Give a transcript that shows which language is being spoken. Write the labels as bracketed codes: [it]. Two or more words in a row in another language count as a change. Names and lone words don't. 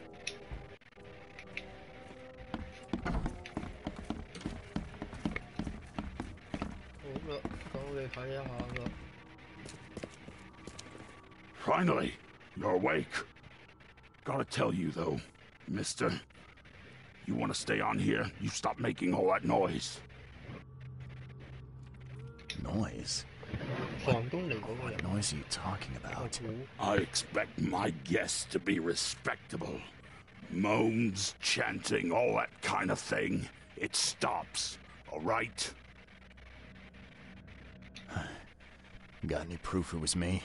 [yue] 好啦，咁我哋睇一下啦。 [en] Finally, you're awake. Gotta tell you though, mister, You want to stay on here? You stop making all that noise. Noise? [yue] 房東嚟嗰個人。 [en] What noise are you talking about? I expect my guests to be respectable. Moans, chanting, all that kind of thing. It stops, all right? Got any proof it was me?